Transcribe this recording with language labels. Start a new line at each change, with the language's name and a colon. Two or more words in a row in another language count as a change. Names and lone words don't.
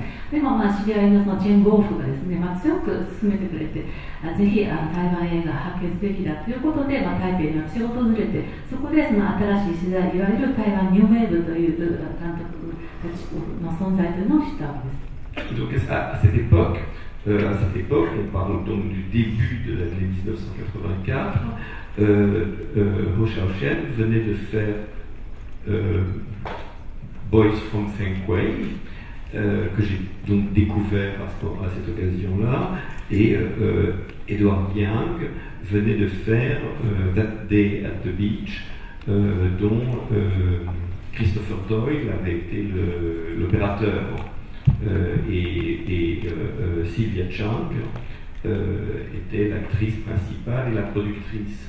Japanese: でも知り合いのそのチェン・ゴーフがですね、強く勧めてくれて、ぜひ台湾映画発掘べきだということで、台北に私が訪れて、そこでその新しい時代、いわゆる台湾ニューウェーブという監督たちの存在というのを知ったわけです。
French: Donc à cette époque, on parle donc du début de l'année 1984, Ho Xiaoshen venait de faire Boys from Feng Kuei, que j'ai donc découvert à cette occasion-là, et Edward Yang venait de faire That Day at the Beach, dont Christopher Doyle avait été l'opérateur, et Sylvia Chang était l'actrice principale et la productrice.